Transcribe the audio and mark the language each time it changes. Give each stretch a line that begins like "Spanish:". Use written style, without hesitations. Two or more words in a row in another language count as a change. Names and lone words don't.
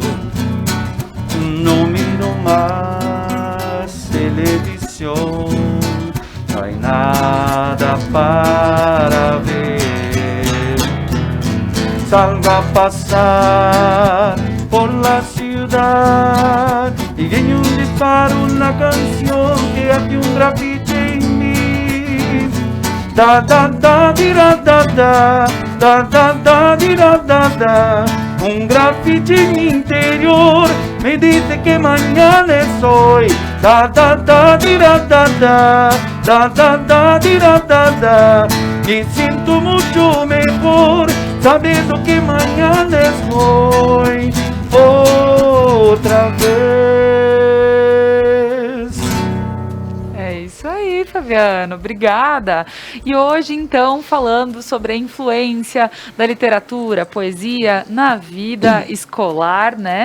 Spanish: No miro más televisión, no hay nada para ver. Salgo a pasar por la ciudad y en un disparo una canción que hace un grafiti en mí. Da da da di da da da, da da da di da da da. Un grafiti en mi interior me dice que mañana es hoy. Da da da di da da da, da da da di da da da. Me siento mucho mejor sabiendo que mañana es hoy.
Portuguese: Outra vez. É isso aí, Fabiano, obrigada. E hoje, então, falando sobre a influência da literatura, poesia na vida escolar, né?